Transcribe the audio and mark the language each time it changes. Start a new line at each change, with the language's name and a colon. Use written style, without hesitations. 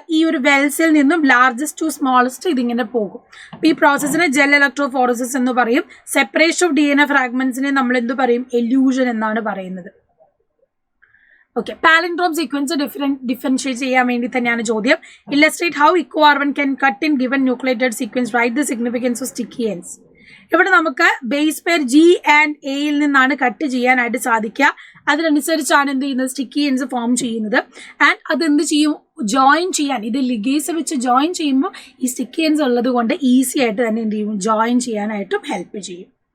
Malayalam: ഈ ഒരു വെൽസിൽ നിന്നും ലാർജസ്റ്റ് ടു സ്മോളസ്റ്റ് ഇതിങ്ങനെ പോകും. അപ്പോൾ ഈ പ്രോസസ്സിനെ ജെൽ ഇലക്ട്രോഫോറസിസ് എന്ന് പറയും. സെപ്പറേഷൻ ഓഫ് DNA ഫ്രാഗ്മെന്റ്സിനെ നമ്മൾ എന്ത് പറയും? എല്യൂഷൻ എന്നാണ് പറയുന്നത്. ഓക്കെ, പാലിൻഡ്രോം സീക്വൻസ് ഡിഫറൻഷിയേറ്റ് ചെയ്യാൻ വേണ്ടി തന്നെയാണ് ചോദ്യം.
English: Illustrate how EcoR1 can cut in given nucleotide sequence. Write the significance of sticky ends.
Malayalam: ഇവിടെ നമുക്ക് base pair G and A യിൽ നിന്നാണ് കട്ട് ചെയ്യാനായിട്ട് സാധിക്കുക. അതിനനുസരിച്ചാണ് എന്ത് ചെയ്യുന്നത്? സ്റ്റിക്കി എൻഡ്സ് ഫോം ചെയ്യുന്നത്. ആൻഡ് അത് എന്ത് ചെയ്യും? ജോയിൻ ചെയ്യാൻ, ഇത് ലിഗേസ് വെച്ച് ജോയിൻ ചെയ്യുമ്പോൾ ഈ സ്റ്റിക്കി എൻഡ്സ് ഉള്ളത് കൊണ്ട് ഈസി ആയിട്ട് തന്നെ എന്ത് ചെയ്യും? ജോയിൻ ചെയ്യാനായിട്ടും ഹെൽപ്പ് ചെയ്യും.